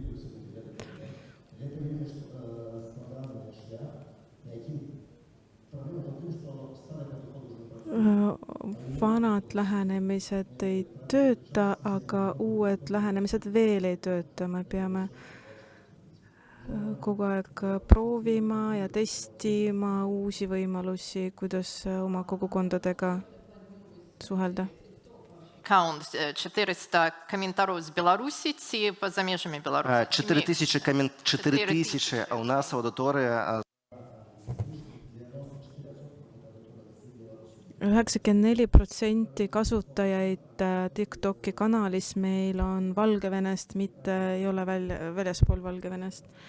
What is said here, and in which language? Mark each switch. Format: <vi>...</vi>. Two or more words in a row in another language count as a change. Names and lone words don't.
<et>Vanad lähenemised ei tööta, aga uued lähenemised veel ei tööta. Me peame kogu aeg proovima ja testima uusi võimalusi, kuidas oma kogukondadega suhelda.</et> <ru>count 400 комментариев с Беларуси и за межами Беларуси. 4000, а у нас аудитория</ru> <et>94% kasutajaid TikToki kanalis meil on Valgevenest, mitte ei ole väljaspool Valgevenest.</et>